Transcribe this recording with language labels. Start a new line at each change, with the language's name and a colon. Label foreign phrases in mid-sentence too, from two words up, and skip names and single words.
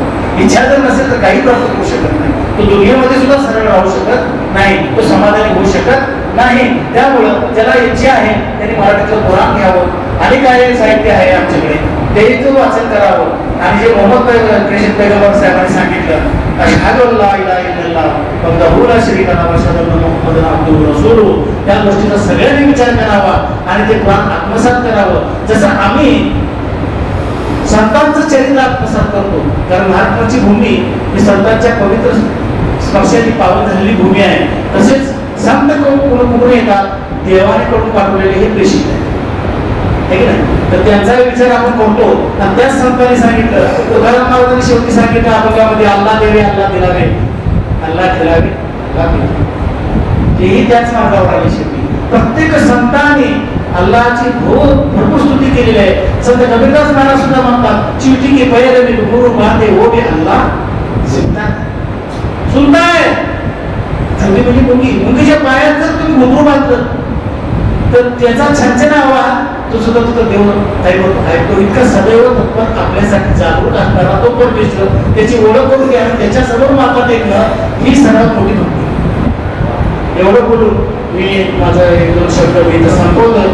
Marathi: इच्छा जर नसेल तर काही प्राप्त करू शकत नाही. तो दुनियेमध्ये सुद्धा सरळ राहू शकत नाही, तो समाधानी होऊ शकत नाही. त्यामुळं ज्याला इच्छा आहे त्यांनी मराठीतलं पुराण घ्यावं. आणि काय साहित्य आहे आमच्याकडे, तेच वाचन करावं. आणि जे मोहम्मद प्रेषित पैगंबर साहेबांनी सांगितलं,
Arabic: أشهد أن لا إله إلا الله وحده لا شريك له و أشهد أن محمدا عبده و رسوله,
Marathi: त्या गोष्टीचा सगळ्यांनी विचार करावा आणि ते पुराण आत्मसात करावं. जसं आम्ही संतांचं चरित्र आत्मसात करतो, कारण महाराष्ट्राची भूमी ही संतांच्या पवित्र स्पर्शाची पावन झालेली भूमी आहे. तसेच संत कुठून येतात? देवाने कडून पाठवलेले हे प्रेषित आहे, है की नाही? तर त्यांचा विचार आपण करतो. आणि त्याच संतांनी सांगितलं, तुकाराम महाराजांनी शेवटी सांगितलं अभंगामध्ये, अल्लाह देवे अल्लाह दिलावे, अल्लाह दिलावे अल्लाह दिलावे. तेही त्याच मार्गावर आले. शेवटी प्रत्येक संतांनी अल्लाहची भरपूर स्तुती केलेली आहे. संत कबीरदास महाराज सुद्धा म्हणतात,
Hindi: चिवटी के पैर में घुंघरू बांधे वो भी अल्लाह सुनता है.
Marathi: छोटी म्हणजे मुंगी, मुंगीच्या पायात जर तुम्ही घुंघरू बांधलं तर त्याचा छानछान आवाज तो सुद्धा तुझं देव ऐकतो. इतका सदैव तत्पर आपल्यासाठी जागरूक असणारा तो परमेश्वर, त्याची ओळख करून घ्या, त्याच्यासमोर माता टेकणं ही सर्वात मोठी भक्ती. एवढं बोलून मी माझा 1-2 शब्द इथं संपवतो.